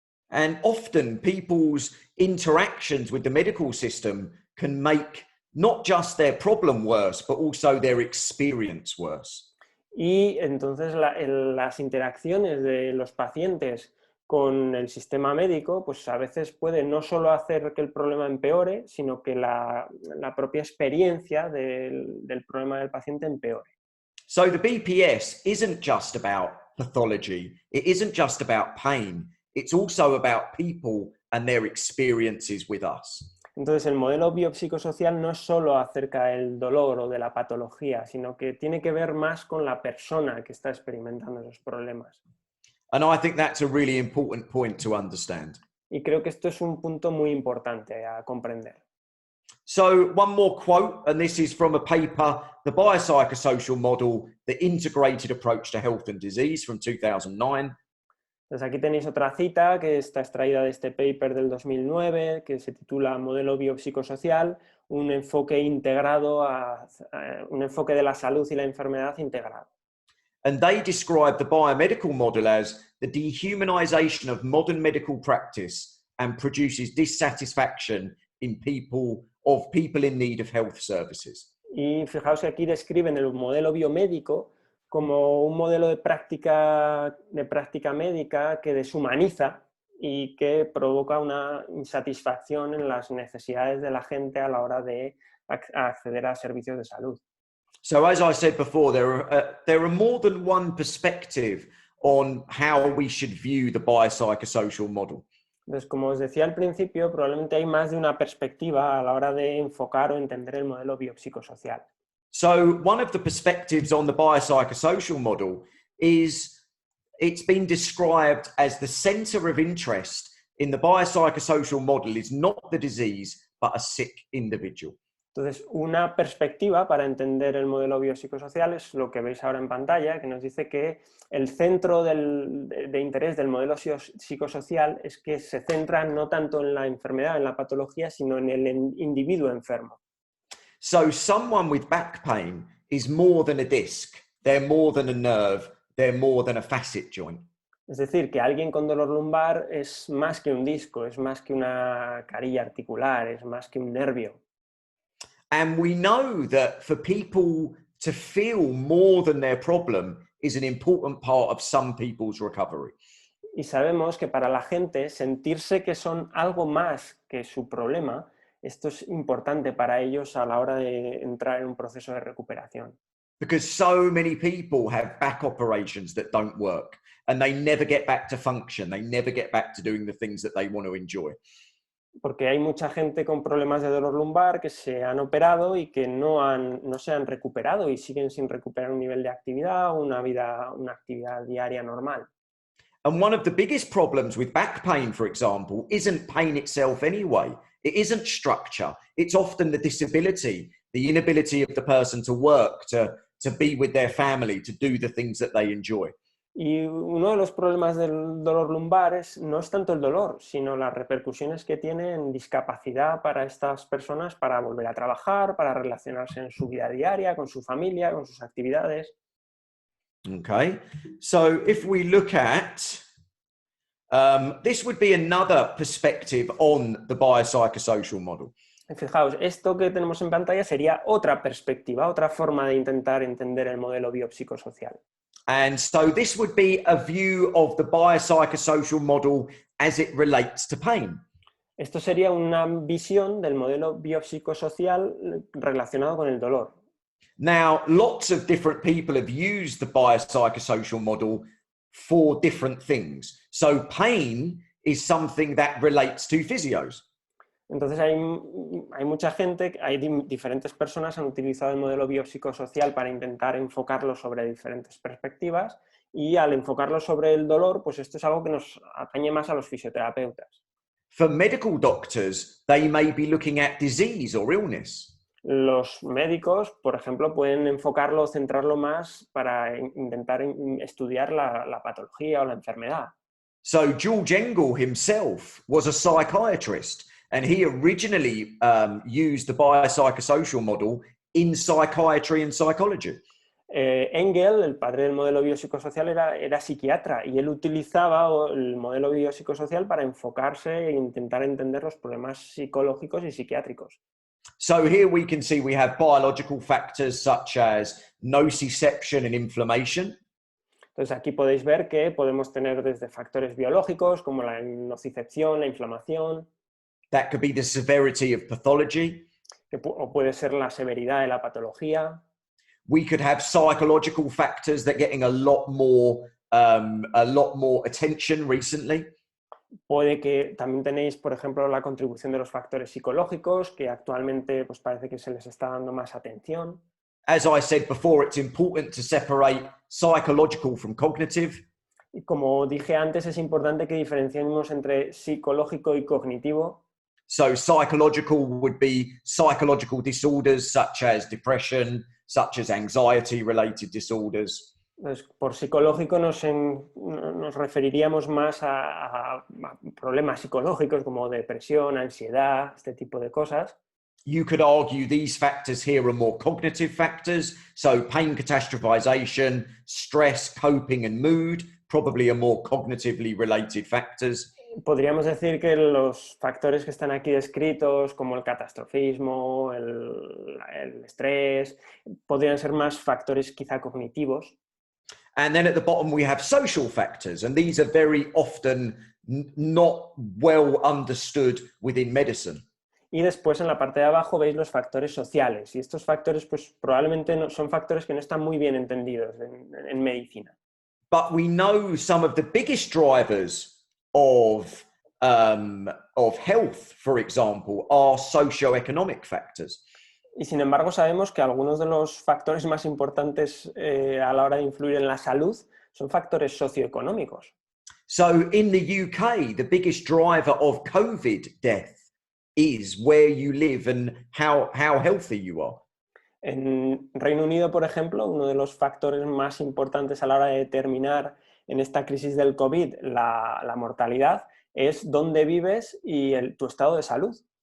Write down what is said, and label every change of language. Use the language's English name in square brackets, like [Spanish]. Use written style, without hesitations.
[English] And often people's interactions with the medical system can make not just their problem worse, but also their experience worse. [Spanish] Y entonces las interacciones de los pacientes con el sistema médico, pues a veces puede no solo hacer que el problema empeore, sino que la propia experiencia del problema del paciente empeore. [English] So the BPS isn't just about pathology, it isn't just about pain, it's also about people and their experiences with us. [Spanish] Entonces, el modelo biopsicosocial no es solo acerca del dolor o de la patología, sino que tiene que ver más con la persona que está experimentando esos problemas. [English] And I think that's a really important point to understand. [Spanish] Y creo que esto es un punto muy importante a comprender. [English] So one more quote, and this is from a paper, The Biopsychosocial Model, the Integrated Approach to Health and Disease from 2009. [Spanish] Entonces aquí tenéis otra cita que está extraída de este paper del 2009 que se titula Modelo Biopsicosocial, un enfoque integrado, un enfoque de la salud y la enfermedad integrado. [English] And they describe the biomedical model as the dehumanization of modern medical practice and produces dissatisfaction in people in need of health services. [Spanish] Y fijaos que aquí describen el modelo biomédico como un modelo de práctica médica que deshumaniza y que provoca una insatisfacción en las necesidades de la gente a la hora de acceder a servicios de salud. [English] So as I said before, there are more than one perspective on how we should view the biopsychosocial model. [Spanish] Entonces, como os decía al principio, probablemente hay más de una perspectiva a la hora de enfocar o entender el modelo biopsicosocial. [English] So one of the perspectives on the biopsychosocial model is it's been described as the center of interest in the biopsychosocial model is not the disease, but a sick individual. [Spanish] Entonces, una perspectiva para entender el modelo biopsicosocial es lo que veis ahora en pantalla, que nos dice que el centro de interés del modelo psicosocial es que se centra no tanto en la enfermedad, en la patología, sino en el individuo enfermo. [English] So someone with back pain is more than a disc, they're more than a nerve, they're more than a facet joint. [Spanish] Es decir, que alguien con dolor lumbar es más que un disco, es más que una carilla articular, es más que un nervio. [English] And we know that for people to feel more than their problem is an important part of some people's recovery. [Spanish] Y sabemos que para la gente sentirse que son algo más que su problema, esto es importante para ellos a la hora de entrar en un proceso de recuperación. [English] Because so many people have back operations that don't work and they never get back to function. They never get back to doing the things that they want to enjoy. [Spanish] Porque hay mucha gente con problemas de dolor lumbar que se han operado y que no se han recuperado y siguen sin recuperar un nivel de actividad o una actividad diaria normal. [English] And one of the biggest problems with back pain, for example, isn't pain itself anyway. It isn't structure. It's often the disability, the inability of the person to work, to be with their family, to do the things that they enjoy. [Spanish] Y uno de los problemas del dolor lumbar no es tanto el dolor, sino las repercusiones que tiene en discapacidad para estas personas para volver a trabajar, para relacionarse en su vida diaria, con su familia, con sus actividades. [English] Okay, so if we look at, this would be another perspective on the biopsychosocial model. [Spanish] Fijaos, esto que tenemos en pantalla sería otra perspectiva, otra forma de intentar entender el modelo biopsicosocial. [English] And so this would be a view of the biopsychosocial model as it relates to pain. [Spanish] Esto sería una visión del modelo biopsicosocial relacionado con el dolor. [English] Now, lots of different people have used the biopsychosocial model for different things. So pain is something that relates to physios. [Spanish] Entonces hay mucha gente, hay diferentes personas que han utilizado el modelo biopsicosocial para intentar enfocarlo sobre diferentes perspectivas y al enfocarlo sobre el dolor, pues esto es algo que nos atañe más a los fisioterapeutas. [English] For medical doctors, they may be looking at disease or illness. [Spanish] Los médicos, por ejemplo, pueden enfocarlo, centrarlo más para intentar estudiar la patología o la enfermedad. [English] So George Engel himself was a psychiatrist. And he originally used the biopsychosocial model in psychiatry and psychology. [Spanish] Engel, el padre del modelo biopsicosocial, era psiquiatra y él utilizaba el modelo biopsicosocial para enfocarse e intentar entender los problemas psicológicos y psiquiátricos. [English] So here we can see we have biological factors such as nociception and inflammation. [Spanish] Entonces aquí podéis ver que podemos tener desde factores biológicos como la nocicepción, la inflamación. [English] That could be the severity of pathology. [Spanish] O puede ser la severidad de la patología. [English] We could have psychological factors that are getting a lot more attention recently. [Spanish] Puede que también tenéis, por ejemplo, la contribución de los factores psicológicos, que actualmente pues, parece que se les está dando más atención. [English] As I said before, it's important to separate psychological from cognitive. [Spanish] Y como dije antes, es importante que diferenciemos entre psicológico y cognitivo. [English] So psychological would be psychological disorders such as depression, such as anxiety-related disorders. [Spanish] Entonces, por psicológico nos referiríamos más a problemas psicológicos como depresión, ansiedad, este tipo de cosas. [English] You could argue these factors here are more cognitive factors. So pain catastrophization, stress, coping, and mood probably are more cognitively related factors. [Spanish] Podríamos decir que los factores que están aquí descritos, como el catastrofismo, el estrés, podrían ser más factores quizá cognitivos. [English] And then at the bottom, we have social factors. And these are very often not well understood within medicine. [Spanish] Y después en la parte de abajo veis los factores sociales. Y estos factores pues probablemente no, son factores que no están muy bien entendidos en medicina. [English] But we know some of the biggest drivers of health, for example, are socioeconomic factors. [Spanish] Y sin embargo sabemos que algunos de los factores más importantes a la hora de influir en la salud son factores socioeconómicos. [English] So in the UK, the biggest driver of COVID death is where you live and how healthy you are. [Spanish] En Reino Unido, por ejemplo, uno de los factores más importantes a la hora de determinar en esta crisis del COVID la mortalidad es dónde vives y tu estado de salud.